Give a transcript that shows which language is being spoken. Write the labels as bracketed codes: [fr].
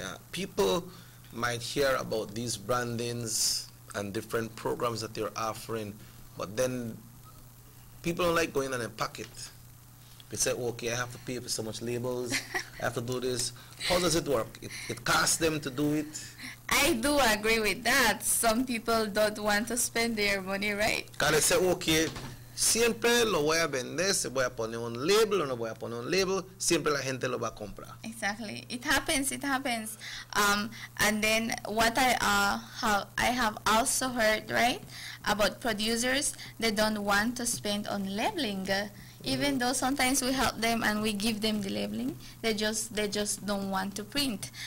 [en] Yeah, people might hear about these brandings and different programs that you're offering, but then people don't like going and unpack it. They say, okay, I have to pay for so much labels, I have to do this. How does it work? It costs them to do it? I do agree with that. Some people don't want to spend their money, right? Because they say, okay, [es] siempre lo voy a vender, se voy a poner un label o no voy a poner un label, siempre la gente lo va a comprar. [en] Exactly. It happens. And then what I have also heard, right, about producers, they don't want to spend on labeling. Even though sometimes we help them and we give them the labeling, they just don't want to print.